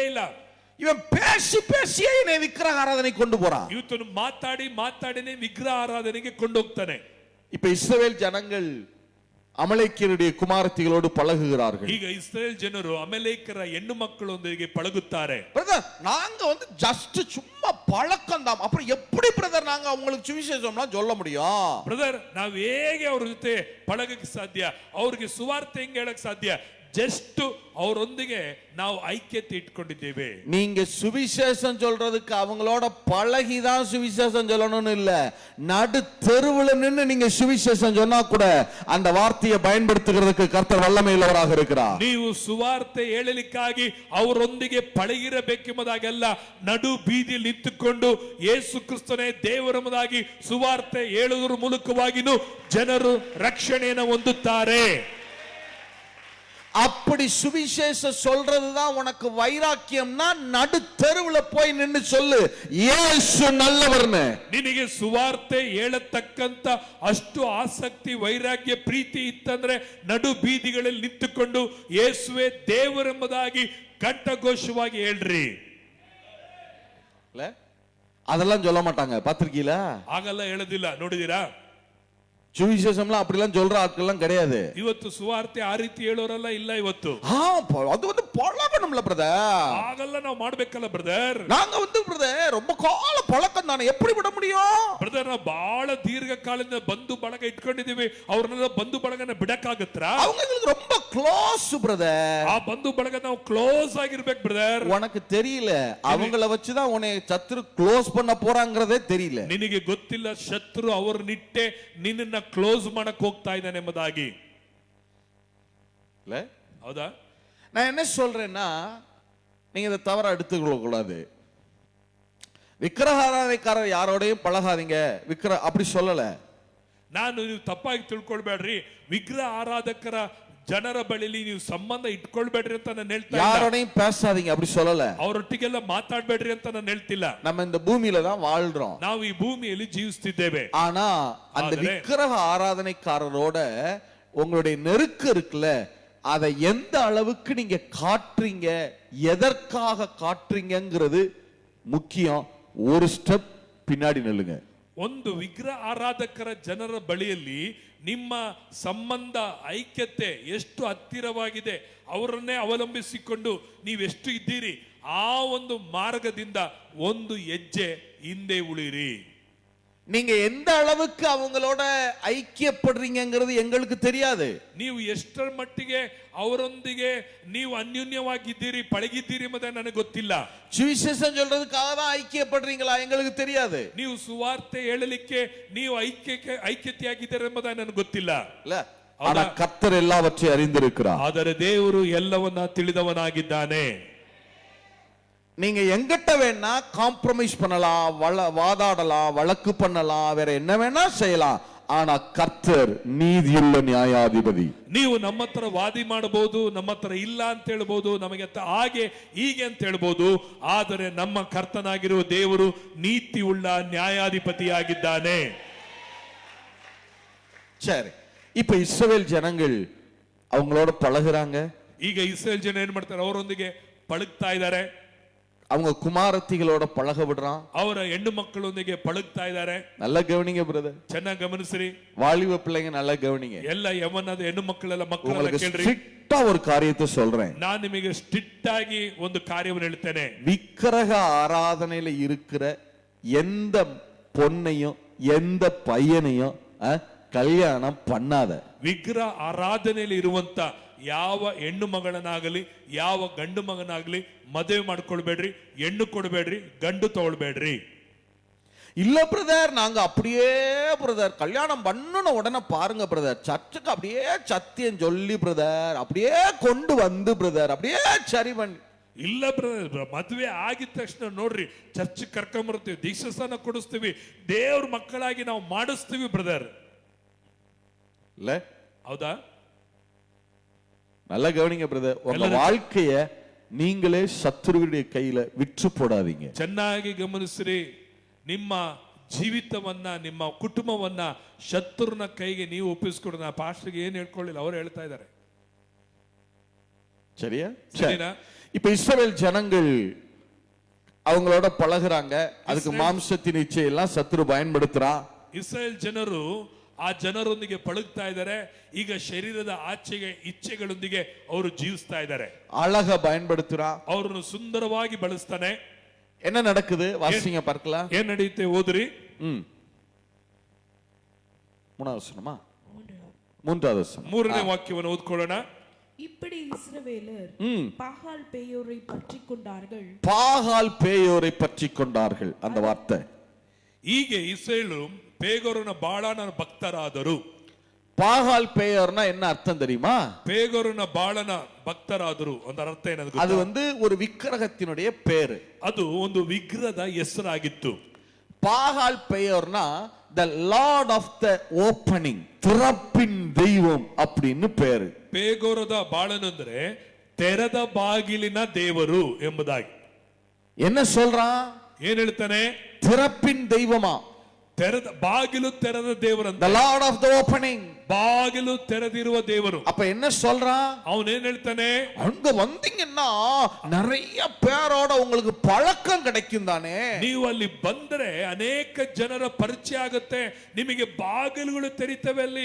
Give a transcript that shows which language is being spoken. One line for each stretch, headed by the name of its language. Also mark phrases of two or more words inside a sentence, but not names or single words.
Kannada: ಇಲ್ಲ.
Tamil: இவன் பேசி பேசியே என்னை விக்கிரக ஆராதனை கொண்டு போறான்.
Kannada: ಇವತ್ತು ಮಾತಾಡಿ ಮಾತಾಡಿನೇ ವಿಗ್ರಹ ಆರಾಧನೆಗೆ ಕೊಂಡೋಗ್ತಾನೆ.
Tamil: இப்ப இஸ்ரவேல் ஜனங்கள் அமலேக்கியருடைய குமாரத்திகளோடு பழகுகிறார்கள்.
Kannada: ಈಗ ಇಸ್ರೇಲ್ ಜನರು ಅಮಲೇಕರ ಹೆಣ್ಣು ಮಕ್ಕಳೊಂದಿಗೆ ಪಳಗುತ್ತಾರೆ.
Tamil: பிரதர் நாங்க வந்து ஜஸ்ட் சும்மா பழக்கம் தான், அப்புறம் எப்படி பிரதர் நாங்க அவங்களுக்கு சுவிசேஷம்லாம் சொல்ல முடியும்?
Kannada: ಬ್ರದರ್ ನಾವು ಹೇಗೆ ಅವ್ರ ಜೊತೆ ಪಳಗಕ್ಕೆ ಸಾಧ್ಯ, ಅವ್ರಿಗೆ ಸುವಾರ್ತೆ ಹೆಂಗೆ ಹೇಳಕ್ ಸಾಧ್ಯ? ಜಸ್ಟ್ ಅವರೊಂದಿಗೆ ನಾವು ಐಕ್ಯತೆ ಇಟ್ಕೊಂಡಿದ್ದೇವೆ.
Tamil: நீங்க சுவிசேஷம் சொல்றதுக்கு அவங்களோட பழகிதான் சுவிசேஷம் சொல்லணும்னு இல்ல, நடு தெருவுல நின்னு நீங்க சுவிசேஷம் சொன்னா கூட அந்த வார்த்தையை பயன்படுத்துகிறதுக்கு கர்த்தர் வல்லமை உள்ளவராக இருக்கிறார்.
Kannada: ನೀವು ಸುವಾರ್ತೆ ಹೇಳಲಿಕ್ಕಾಗಿ ಅವರೊಂದಿಗೆ ಪಳಗಿರಬೇಕೆಂಬುದಾಗೆಲ್ಲ ನಡು ಬೀದಿಯಲ್ಲಿ ನಿಂತುಕೊಂಡು ಯೇಸು ಕ್ರಿಸ್ತನೇ ದೇವರೆಂಬುದಾಗಿ ಸುವಾರ್ತೆ ಹೇಳುವುದರ ಮೂಲಕವಾಗಿಯೂ ಜನರು ರಕ್ಷಣೆಯನ್ನು ಹೊಂದುತ್ತಾರೆ.
Tamil: அப்படி சுவிசேஷம் சொல்றதுதான் உனக்கு வைராக்கியம்னா நடு தெருவுல போய் நின்னு சொல்லு இயேசு நல்லவர்னு.
Kannada: ನಿನಗೆ ಸುವಾರ್ತೆ ಹೇಳತಕ್ಕಂತ ಅಷ್ಟು ಆಸಕ್ತಿ ವೈರಾಗ್ಯ ಪ್ರೀತಿ ಇತ್ತಂದ್ರೆ ನಡು ಬೀದಿಗಳಲ್ಲಿ ನಿಂತುಕೊಂಡು ಯೇಸುವೆ ದೇವರೆಂಬುದಾಗಿ ಕಂಠಘೋಷವಾಗಿ ಹೇಳ್ರಿ.
Tamil: அதெல்லாம் சொல்ல மாட்டாங்க, பாத்திருக்கீங்களா?
Kannada: ಆಗಲ್ಲ ಹೇಳೋದಿಲ್ಲ, ನೋಡಿದೀರಾ?
Tamil: சுவிசேஷம்லாம் அப்படிலாம் சொல்ற ஆட்கள்லாம் கிடையாது.
Kannada: ಇವತ್ತು ಸುವಾರ್ತೆ ಆ ರೀತಿ ಹೇಳೋರಲ್ಲ ಇಲ್ಲ ಇವತ್ತು.
Tamil: அது வந்து பழக்கணும்ல பிரதர்.
Kannada: ಆಗಲ್ಲ ನಾವು ಮಾಡ್ಬೇಕಲ್ಲ ಬ್ರದರ್.
Tamil: நாங்க வந்து பிரதர் ரொம்ப கால பழக்கம் தானே, எப்படி விட முடியும்?
Kannada: ಬ್ರದರ್ ನಾವು ಬಹಳ ದೀರ್ಘಕಾಲದಿಂದ ಬಂಧು ಬಳಗ ಇಟ್ಕೊಂಡಿದೀವಿ, ಅವ್ರನ್ನೆಲ್ಲ ಬಂಧು ಬಳಗನ ಬಿಡಕ್ಕಾಗತ್ತಾ?
Tamil: அவங்க எங்களுக்கு ரொம்ப க்ளோஸ் பிரதர்.
Kannada: ಆ ಬಂಧು ಬಳಗ ನಾವು ಕ್ಲೋಸ್ ಆಗಿರ್ಬೇಕು ಬ್ರದರ್.
Tamil: உனக்கு தெரியல, அவங்கள வச்சுதான் உன்னை சத்துரு க்ளோஸ் பண்ண போறாங்கறதே தெரியல.
Kannada: ನಿನಗೆ ಗೊತ್ತಿಲ್ಲ ಶತ್ರು ಅವರನ್ನಿಟ್ಟೆ ನಿನ್ನನ್ನ ಕ್ಲೋಸ್ ಮಾಡಕ್ ಹೋಗ್ತಾ ಇದ್ದಾನೆ ಎಂಬುದಾಗಿ. ಹೌದಾ?
Tamil: நான் என்ன சொல்றேன்னா, நீங்க இதை தவறா எடுத்துக்கொள்ள கூடாது. விக்கிரகாராதனைக்காரர் யாரோடையும் பழகாதீங்க அப்படி சொல்லல.
Kannada: ನಾನು ನೀವು ತಪ್ಪಾಗಿ ತಿಳ್ಕೊಳ್ಬೇಡ್ರಿ, ವಿಗ್ರಹ ಆರಾಧಕರ ಜನರ ಬಳಿಲಿ ನೀವು ಸಂಬಂಧ ಇಟ್ಕೊಳ್ಬೇಡ್ರಿ ಅಂತ ನಾನು ಹೇಳ್ತಾ ಇಲ್ಲ.
Tamil: யாரோடையும் பேசாதீங்க அப்படி சொல்லல.
Kannada: ಅವರೊಟ್ಟಿಗೆಲ್ಲ ಮಾತಾಡಬೇಡ್ರಿ ಅಂತ ನಾನು ಹೇಳ್ತಿಲ್ಲ.
Tamil: நம்ம இந்த பூமியில தான் வாழ்றோம்,
Kannada: ನಾವು ಈ ಭೂಮಿಯಲ್ಲಿ ಜೀವಿಸ್ತಿದ್ದೇವೆ.
Tamil: ஆனா அந்த விக்கிரக ஆராதனைக்காரரோட உங்களுடைய நெருக்கம் இருக்குல்ல, அதை எந்த அளவுக்கு நீங்க காட்டுறீங்க, எதற்காக காட்டுறீங்கிறது முக்கியம். ஒரு ஸ்டெப் பின்னாடி நில்லுங்க.
Kannada: ಒಂದು ವಿಗ್ರಹ ಆರಾಧಕರ ಜನರ ಬಳಿಯಲ್ಲಿ ನಿಮ್ಮ ಸಂಬಂಧ ಐಕ್ಯತೆ ಎಷ್ಟು ಹತ್ತಿರವಾಗಿದೆ, ಅವರನ್ನೇ ಅವಲಂಬಿಸಿಕೊಂಡು ನೀವೆಷ್ಟು ಇದ್ದೀರಿ, ಆ ಒಂದು ಮಾರ್ಗದಿಂದ ಒಂದು ಹೆಜ್ಜೆ ಹಿಂದೆ ಉಳಿರಿ.
Tamil: நீங்க எந்த அளவுக்கு அவங்களோட ஐக்கியப்படுறீங்கிறது எங்களுக்கு தெரியாது.
Kannada: ನೀವು ಎಷ್ಟರ ಮಟ್ಟಿಗೆ ಅವರೊಂದಿಗೆ ನೀವು ಅನ್ಯೋನ್ಯವಾಗಿದ್ದೀರಿ, ಪಳಗಿದ್ದೀರಿ ಎಂಬುದು ನನಗೆ ಗೊತ್ತಿಲ್ಲ.
Tamil: சுவிசேஷம் சொல்றதுக்காக தான் ஐக்கியப்படுறீங்களா எங்களுக்கு தெரியாது.
Kannada: ನೀವು ಸುವಾರ್ತೆ ಹೇಳಲಿಕ್ಕೆ ನೀವು ಐಕ್ಯತೆಯಾಗಿದ್ದೀರಿ ಎಂಬುದು ನನಗೆ ಗೊತ್ತಿಲ್ಲ.
Tamil: ஆனா கர்த்தர் எல்லாவற்றையும் அறிந்திருக்கிறார்.
Kannada: ಆದರೆ ದೇವರು ಎಲ್ಲವನ್ನ ತಿಳಿದವನಾಗಿದ್ದಾನೆ.
Tamil: நீங்க எங்கிட்ட வேணா காம்ப்ரமைஸ் பண்ணலாம், வாதாடலாம், வழக்கு பண்ணலாம், வேற என்ன வேணா செய்யலாம், ஆனா கர்த்தர் நீதியுள்ள நியாயாதிபதி.
Kannada: ನೀವು ನಮ್ಮ ಹತ್ರ ವಾದಿ ಮಾಡಬಹುದು, ನಮ್ಮ ಹತ್ರ ಇಲ್ಲ ಅಂತ ಹೇಳ್ಬಹುದು, ನಮಗೆ ಹಾಗೆ ಹೀಗೆ ಅಂತ ಹೇಳ್ಬಹುದು, ಆದರೆ ನಮ್ಮ ಕರ್ತನಾಗಿರುವ ದೇವರು ನೀತಿ ಉಳ್ಳ ನ್ಯಾಯಾಧಿಪತಿಯಾಗಿದ್ದಾನೆ.
Tamil: சரி, இப்ப இஸ்ரவேல் ஜனங்கள் அவங்களோட பழகுறாங்க.
Kannada: ಈಗ ಇಸ್ರೇಲ್ ಜನ ಏನ್ ಮಾಡ್ತಾರೆ, ಅವರೊಂದಿಗೆ ಪಳಗ್ತಾ ಇದ್ದಾರೆ.
Tamil: அவங்க குமாரத்திகளோட பழக விடுறான்,
Kannada: ಅವರ ಹೆಣ್ಣು ಮಕ್ಕಳೊಂದಿಗೆ ಪಳಗ್ತಾ ಇದ್ದಾರೆ.
Tamil: நல்லா கவனிங்க பிரதர்,
Kannada: ಚೆನ್ನಾಗಿ ಗಮನಿಸ್ರಿ.
Tamil: வாலிப பிள்ளைங்க நல்லா கவனிங்க.
Kannada: ಎಲ್ಲ ಯವನದ ಹೆಣ್ಣು ಮಕ್ಕಳೆಲ್ಲ ಮಕ್ಕಳೆಲ್ಲ ಕೇಳ್ರಿ.
Tamil: ஸ்ட்ரிக்ட்டா ஒரு காரியத்தை சொல்றேன்.
Kannada: ನಾನು ನಿಮಗೆ ಸ್ಟ್ರಿಕ್ಟ್ ಆಗಿ ಒಂದು ಕಾರ್ಯವನ್ನು ಹೇಳ್ತೇನೆ.
Tamil: விக்கிரக ஆராதனையில இருக்கிற எந்த பொண்ணையும் எந்த பையனையும் கல்யாணம் பண்ணாத.
Kannada: ವಿಗ್ರಹ ಆರಾಧನೆಯಲ್ಲಿ ಇರುವಂತ ಯಾವ ಹೆಣ್ಣು ಮಗಳನ್ನಾಗಲಿ ಯಾವ ಗಂಡು ಮಗನಾಗಲಿ ಮದುವೆ ಮಾಡ್ಕೊಳ್ಬೇಡ್ರಿ, ಹೆಣ್ಣು ಕೊಡಬೇಡ್ರಿ, ಗಂಡು ತಗೊಳ್ಬೇಡ್ರಿ.
Tamil: இல்ல பிரதர், நாங்க அப்படியே பிரதர் கல்யாணம் பண்ணன உடனே பாருங்க பிரதர், சர்ச்சுக்கு அப்படியே சத்தியம் சொல்லி பிரதர் அப்படியே கொண்டு வந்து பிரதர் அப்படியே சரி பண்ணி.
Kannada: ಇಲ್ಲ ಬ್ರದರ್, ಮದುವೆ ಆಗಿದ ತಕ್ಷಣ ನೋಡ್ರಿ ಚರ್ಚ್ ಕರ್ಕೊಂಡ್ಬರ್ತೀವಿ, ದೀಕ್ಷಾಸ್ನಾನ ಕೊಡಿಸ್ತೀವಿ, ದೇವ್ರ ಮಕ್ಕಳಾಗಿ ನಾವು ಮಾಡಿಸ್ತೀವಿ ಬ್ರದರ್.
Tamil: இல்ல
Kannada: ಹೌದಾ?
Tamil: நல்ல கவனிங்க பிரதர், உங்க வாழ்க்கைய நீங்களே சத்துருவுடைய கையில விற்று போடாதீங்க.
Kannada: ಚೆನ್ನಾಗಿ ಗಮನಿಸ್ರಿ. ನಿಮ್ಮ ಜೀವಿತವನ್ನ ನಿಮ್ಮ ಕುಟುಂಬವನ್ನ ಶತ್ರುನ ಕೈಗೆ ನೀವು ಒಪ್ಪಿಸ್ಕೊಡು. ನಾ ಪಾಸ್ಟರ್ಗೆ ಏನ್ ಹೇಳ್ಕೊಳ್ಳಿಲ್ಲ, ಅವ್ರು ಹೇಳ್ತಾ ಇದ್ದಾರೆ.
Tamil: சரியா? சரினா? இப்ப இஸ்ரவேல் ஜனங்கள் அவங்களோட பழகுறாங்க, அதுக்கு மாம்சத்தின் இச்சை எல்லாம் சத்துரு பயன்படுத்துறான்.
Kannada: ಇಸ್ರಾಯೇಲ್ ಜನರು ಆ ಜನರೊಂದಿಗೆ ಪಳಗ್ತಾ ಇದ್ದಾರೆ. ಈಗ ಶರೀರದ ಆಚೆಗೆ ಇಚ್ಛೆಗಳೊಂದಿಗೆ ಅವರು ಜೀವಿಸ್ತಾ ಇದ್ದಾರೆ.
Tamil: அழக பயன்படுத்துறான்,
Kannada: ಅವರನ್ನು ಸುಂದರವಾಗಿ ಬಳಸ್ತಾನೆ.
Tamil: என்ன நடக்குது வாசிங்க பார்க்கலாம்.
Kannada: ಏನ್ ನಡೆಯುತ್ತೆ ಓದ್ರಿ.
Tamil: மூணாவது வசனமா, மூன்றாவது வசனம்,
Kannada: ಮೂರನೇ ವಾಕ್ಯವನ್ನು ಓದ್ಕೊಳ್ಳೋಣ.
Tamil: இப்படி இஸ்ரவேலர் பாகால் பேயோரை பற்றி கொண்டார்கள். பாகால் பேயோரை பற்றி கொண்டார்கள் அந்த வார்த்தை.
Kannada: ಹೀಗೆ ಇಸ್ರಾಯೇಲು ಪೇಗೋರನ ಬಾಳನ ಭಕ್ತರಾದರು.
Tamil: பாகால் பேயோர்னா என்ன அர்த்தம் தெரியுமா?
Kannada: ಪೇಗೋರನ ಬಾಳನ ಭಕ್ತರಾದರು ಅದರ ಅರ್ಥ ಏನದು?
Tamil: அது ஒரு விக்கிரகத்தினுடைய பேரு,
Kannada: ಅದು ಒಂದು ವಿಗ್ರಹದ ಹೆಸರಾಗಿತ್ತು.
Tamil: பாகால் பேயோர்னா
English: the lord of the opening,
Tamil: திறப்பின் தெய்வம் அப்படின்னு பேரு.
Kannada: ಪೇಗೋರದ ಬಾಳನು ಅಂದ್ರೆ ತೆರೆದ ಬಾಗಿಲಿನ ದೇವರು ಎಂಬುದಾಗಿ.
Tamil: என்ன சொல்றான்?
Kannada: ಏನ್ ಹೇಳ್ತಾನೆ?
Tamil: திறப்பின் தெய்வமா,
Kannada: ತೆರೆದ ಬಾಗಿಲು ತೆರೆದ ದೇವರಂತ.
English: the lord of the opening,
Kannada: ಬಾಗಿಲು ತೆರೆದಿರುವ ದೇವರು.
Tamil: அப்ப என்ன சொல்றான்?
Kannada: ಅವನು ಏನ್ ಹೇಳ್ತಾನೆ?
Tamil: அங்க வந்தீங்கன்னா நிறைய பேரோட உங்களுக்கு பழக்கம் கிடைக்கும் தானே.
Kannada: ನೀವು ಅಲ್ಲಿ ಬಂದ್ರೆ ಅನೇಕ ಜನರ ಪರಿಚಯ ಆಗುತ್ತೆ, ನಿಮಗೆ ಬಾಗಿಲುಗಳು ತೆರಿತವೆ, ಅಲ್ಲಿ